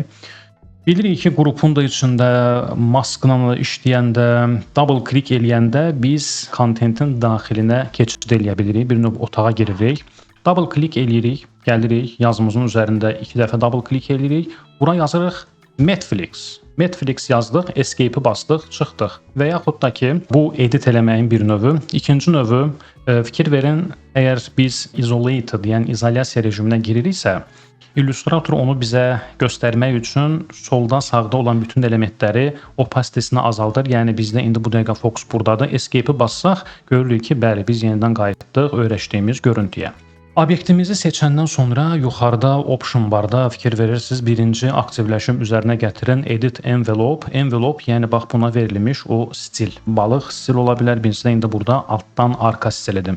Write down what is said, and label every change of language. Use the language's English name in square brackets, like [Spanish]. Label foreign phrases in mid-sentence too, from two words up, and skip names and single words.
[Azerbaijani] Bilirik ki, qrupun da içində maskla işləyəndə, [English] double click [Azerbaijani] eləyəndə biz kontentin daxilinə keçid eləyə bilirik. Bir növ otağa giririk. [English] Double click [Azerbaijani] eləyirik, gəlirik, yazımızın üzərində 2 dəfə [English] double click [Azerbaijani] eləyirik. Bura yazırıq Netflix. Netflix yazdıq, escape-i bastıq, çıxdıq. Və yaxud da ki, bu edit eləməyin bir növü. İkinci növü, fikir verin, əgər biz isolated, yəni izolyasiya rejiminə giririksə, Illustrator onu bizə göstərmək üçün solda, sağda olan bütün elementləri opacitesini azaldır. Yəni bizdə indi bu dəqiqə fokus buradadır. Escape-i bassaq, görürük ki, bəli, biz yenidən qayıtdıq öyrəşdiyimiz görüntüyə. Obyektimizi seçəndən sonra yuxarıda [English] option barda [Azerbaijani] fikir verirsiniz, birinci aktivləşim üzərinə gətirin [English] edit envelope. [Azerbaijani] Envelope, yəni bax buna verilmiş o stil. Balıq stil ola bilər, birincisi də indi burada altdan arka stilidir.